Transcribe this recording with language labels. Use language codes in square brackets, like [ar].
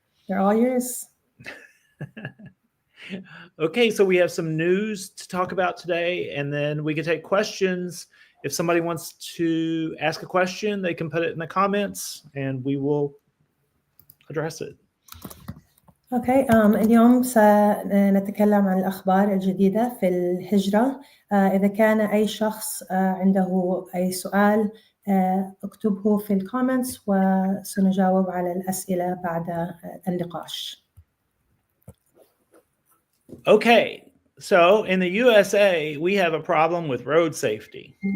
[en] They're all yours. Okay, so we have some news to talk about today, and then we can take questions. If somebody wants to ask a question, they can put it in the comments, and we will address it. [ar] اوكي اليوم سنتكلم عن الأخبار الجديدة في الهجرة. إذا كان أي شخص عنده أي سؤال اكتبه في الكومنتس وسنجاوب على الأسئلة بعد النقاش. [en] Okay, so in the USA, we have a problem with road safety.